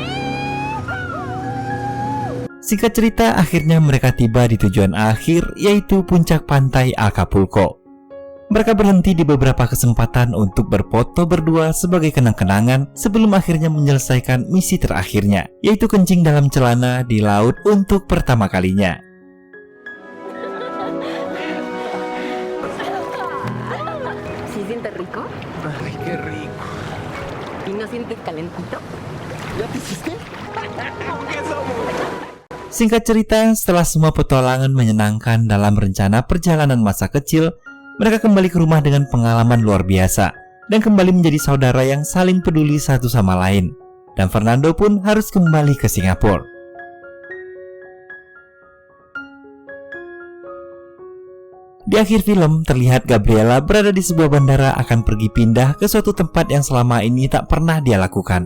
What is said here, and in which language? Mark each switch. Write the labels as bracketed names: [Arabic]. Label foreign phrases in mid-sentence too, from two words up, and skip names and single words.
[Indonesian] Singkat cerita, akhirnya mereka tiba di tujuan akhir, yaitu puncak pantai Acapulco. Mereka berhenti di beberapa kesempatan untuk berfoto berdua sebagai kenang-kenangan sebelum akhirnya menyelesaikan misi terakhirnya, yaitu kencing dalam celana di laut untuk pertama kalinya. [Spanish] ¿Sí sientes rico? Ay, qué rico. ¿Y no sientes calentito? ¿Ya te hiciste? ¿Qué somos? [Indonesian] Singkat cerita, setelah semua petualangan menyenangkan dalam rencana perjalanan masa kecil, mereka kembali ke rumah dengan pengalaman luar biasa dan kembali menjadi saudara yang saling peduli satu sama lain. Dan Fernando pun harus kembali ke Singapura. Di akhir film, terlihat Gabriela berada di sebuah bandara akan pergi pindah ke suatu tempat yang selama ini tak pernah dia lakukan.